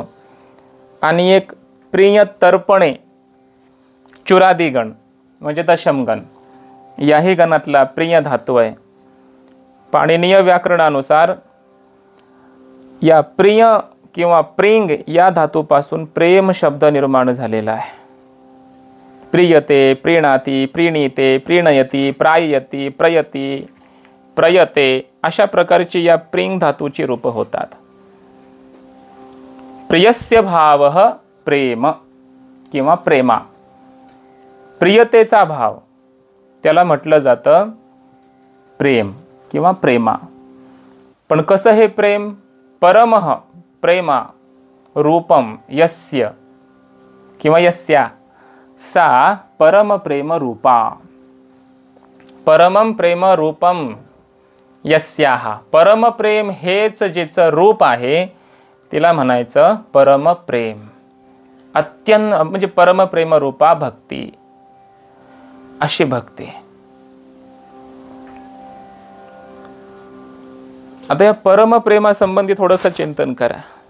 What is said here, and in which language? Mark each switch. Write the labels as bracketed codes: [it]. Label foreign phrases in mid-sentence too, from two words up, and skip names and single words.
[mr] आणि एक प्रिय तर्पणे चुरादी गण म्हणजे दशमगण, याही गणातला प्रिय धातू आहे. पाणिनीय व्याकरणानुसार या प्रिय किंवा प्रिंग या धातूपासून प्रेम शब्द निर्माण झालेला आहे. [sa] प्रियते, प्रीणाती, प्रीणीते, प्रीणयती, प्राययती, प्रयती, प्रयते [mr] अशा प्रकारची या प्रिंग धातूची रूप होतात. [sa] प्रियस्य भावः प्रेम [mr] किंवा प्रेमा, प्रियतेचा भाव त्याला म्हटलं जातं प्रेम किंवा प्रेमा. पण कसं हे प्रेम? [sa] परमः प्रेमा रूपम यस्य किंवा यस्या सा परम प्रेम रूपा. परमं प्रेम रूपम यस्याहा, [mr] परम प्रेम हेच जिचं रूप आहे तिला म्हणायचं परम प्रेम. अत्यंत म्हणजे परम प्रेम रूपा भक्ती, अशी भक्ती. आता या परम प्रेमासंबंधी थोडंसं चिंतन करा.